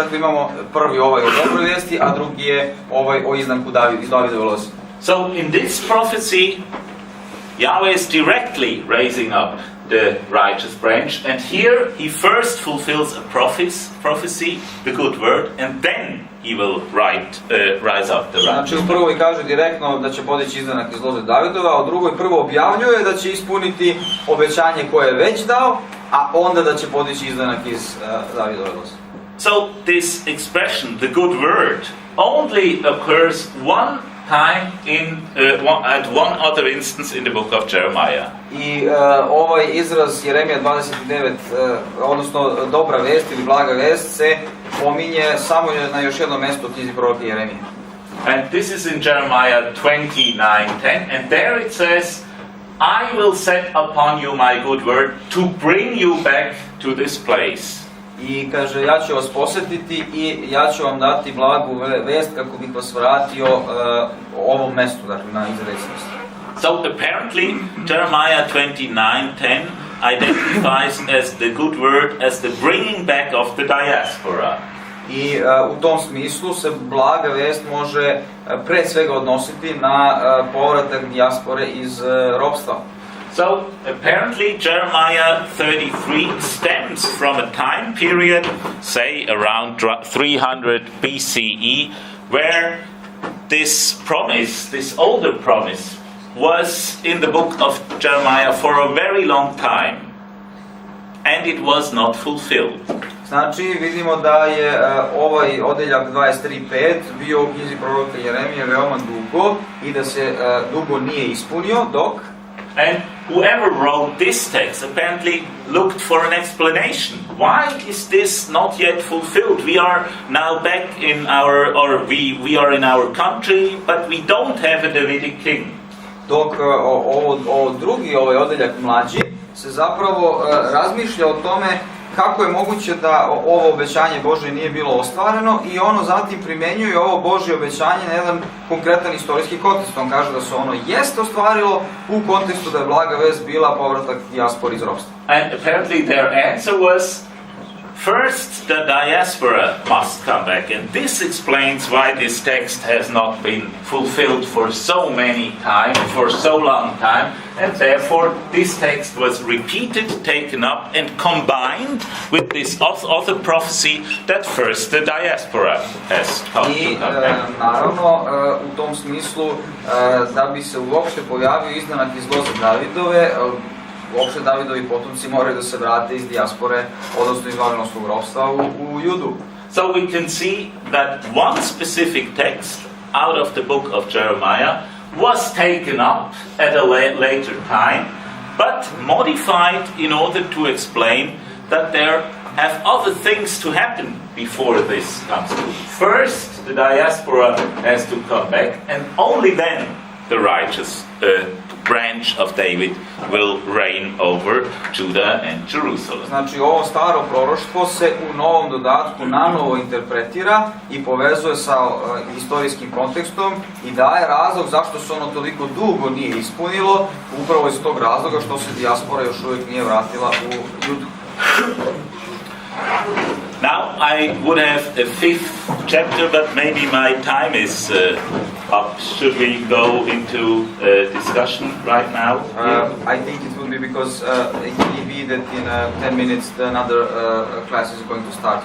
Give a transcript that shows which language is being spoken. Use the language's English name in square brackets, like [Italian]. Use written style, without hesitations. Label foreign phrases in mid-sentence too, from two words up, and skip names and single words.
[Serbian] Dakle, imamo prvi ovaj o dobroj vesti, a drugi je ovaj o izdanku iz Davidove loze. [English] So in this prophecy, Yahweh is directly raising up the righteous branch, and here he first fulfills a prophecy, the good word, and then he will rise up the righteous. [Serbian] Znači, u prvoj kaže direktno da će podići izdanak iz loze Davidova, a u drugoj prvo objavljuje da će ispuniti obećanje koje je već dao, a onda da će podići izdanak iz Davidove loze. [English] So this expression, the good word, only occurs one time at one other instance in the book of Jeremiah. [Serbian] I ovaj izraz Jeremija 29, odnosno dobra vest ili blaga vest, se pominje samo na još jednom mjestu u knjizi proroka Jeremije. [English] And this is in Jeremiah 29:10, and there it says, I will set upon you my good word to bring you back to this place. [Serbian] I kaže, ja ću vas posjetiti i ja ću vam dati blagu vest kako bih vas vratio ovom mjestu, dakle na izrečenost. [English] So apparently Jeremiah 29:10 identifies as the good word as the bringing back of the diaspora. [Serbian] I u tom smislu se blaga vest može pre svega odnositi na povratak dijaspore iz ropstva. [English] So apparently Jeremiah 33 stems from a time period, say around 300 BCE, where this promise, this older promise, was in the book of Jeremiah for a very long time, and it was not fulfilled. [Serbian] Znači, vidimo da je ovaj odeljak 23:5 bio u knjizi proroka Jeremije veoma dugo i da se dugo nije ispunio, dok [English] and whoever wrote this text apparently looked for an explanation. Why is this not yet fulfilled? We are now back in our, or we are in our country, but we don't have a Davidic king. [Serbian] Dok drugi ovaj odeljak mlađi se zapravo razmišlja o tome kako je moguće da ovo obećanje Božje nije bilo ostvareno, i ono zatim primjenjuje ovo Božje obećanje na jedan konkretan istorijski kontekst. On kaže da se ono jeste ostvarilo u kontekstu da je blaga vest bila povratak dijaspori iz ropstva. [English] And apparently their answer was, first the diaspora must come back, and this explains why this text has not been fulfilled for so many time, for so long time, and therefore this text was repeated, taken up, and combined with this other prophecy that first the diaspora has come to come back. [Serbian] I naravno u tom smislu da bi se uopšte pojavio izdanak iz loze Davidove, uopšte Davidovi potomci moraju da se vrate iz dijaspore, odnosno iz babilonskog ropstva u Judu. [English] So we can see that one specific text out of the book of Jeremiah was taken up at a later time, but modified in order to explain that there have other things to happen before this comes to. First, the diaspora has to come back, and only then the righteous branch of David will reign over Judah and Jerusalem. [Serbian] Znači, ovo staro proroštvo se u novom dodatku nanovo interpretira i povezuje sa istorijskim kontekstom i daje razlog zašto se ono toliko dugo nije ispunilo, upravo iz tog razloga što se dijaspora još uvijek nije vratila u Judu. [English] Now I would have a fifth chapter, but maybe my time is up. Should we go into discussion right now? I think it will be because it may be that in 10 minutes another class is going to start.